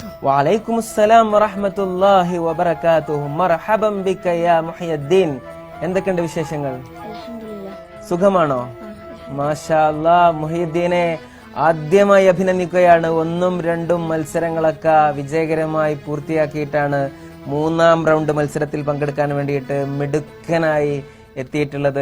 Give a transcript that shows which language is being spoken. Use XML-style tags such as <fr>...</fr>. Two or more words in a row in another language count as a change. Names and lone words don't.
<ar>وعليكم السلام ورحمة الله وبركاته. مرحبا بك يا محي الدين.</ar> <ml>എന്തൊക്കെയുണ്ട് വിശേഷങ്ങൾ? അൽഹംദുലില്ലാ. സുഖമാണോ?</ml> <ar>ما شاء الله.</ar> <ml>മുഹിയുദ്ദീനെ ആദ്യമായി അഭിനന്ദിക്കുകയാണ്. 1ഉം 2ഉം മത്സരങ്ങളൊക്കെ വിജയകരമായി പൂർത്തിയാക്കിയിട്ടാണ് 3ാം റൗണ്ട് മത്സരത്തിൽ പങ്കെടുക്കാൻ വേണ്ടിയിട്ട് മിടുക്കനായി എത്തിയിട്ടുള്ളത്.</ml>